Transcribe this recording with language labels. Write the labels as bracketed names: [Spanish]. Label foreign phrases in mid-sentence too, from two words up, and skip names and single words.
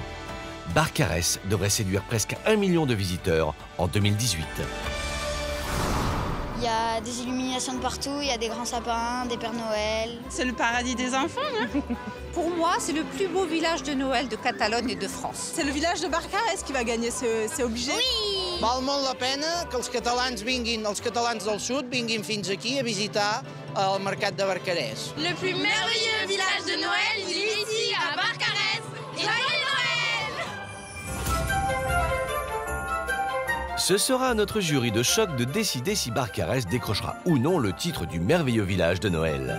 [French] Barcarès devrait séduire presque 1 million de visiteurs en 2018. Il y a des illuminations de partout, il y a des grands sapins, des Pères Noël. C'est le paradis des enfants, hein. Pour moi, c'est le plus beau village de Noël de Catalogne et de France. C'est le village de Barcarès qui va gagner, c'est obligé. Oui! [Catalan] Val molt la pena que els catalans del sud vinguin fins aquí a visitar el mercat de Barcarès. [French] Le plus merveilleux village de Noël, il est ici, à Barcarès. Joyeux Noël! Ce sera à notre jury de choc de décider si Barcarès décrochera ou non le titre du merveilleux village de Noël.